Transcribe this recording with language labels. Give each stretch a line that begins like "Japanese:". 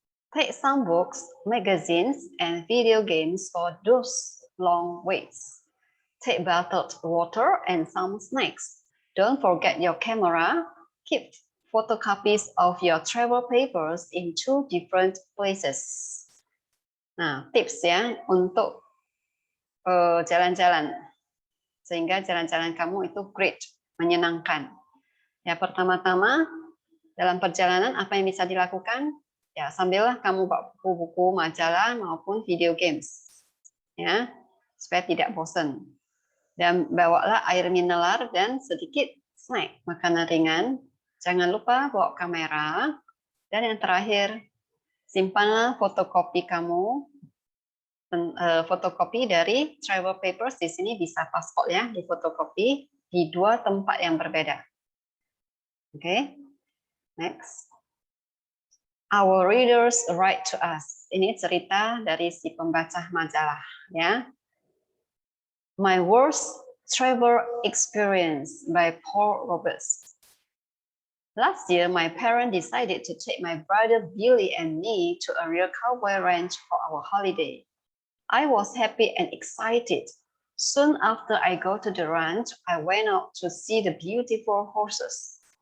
English: Take some books, magazines, and video games for those long waits. Take bottled water and some snacks. Don't forget your camera. Keep photocopies of your travel papers in 2 different places.
Indonesian: Nah, tips ya untuk jalan-jalan. Sehingga jalan-jalan kamu itu great, menyenangkan. Ya, pertama-tama dalam perjalanan apa yang bisa dilakukan? Ya, sambillah kamu bawa buku-buku, majalah maupun video games. Ya, supaya tidak bosan. Dan bawalah air mineral dan sedikit snack, makanan ringan. Jangan lupa bawa kamera. Dan yang terakhir, simpanlah fotokopi kamu, fotokopi dari travel papers. Di sini bisa paspor ya, di fotokopi di 2 tempat yang berbeda.
English: Oke, next. Our readers write to us.
Indonesian: Ini cerita dari si pembaca majalah ya.
English: My Worst Travel Experience by Paul Roberts. Last year, my parents decided to take my brother Billy and me to a real cowboy ranch for our holiday. I was happy and excited. Soon after I got to the ranch, I went out to see the beautiful horses.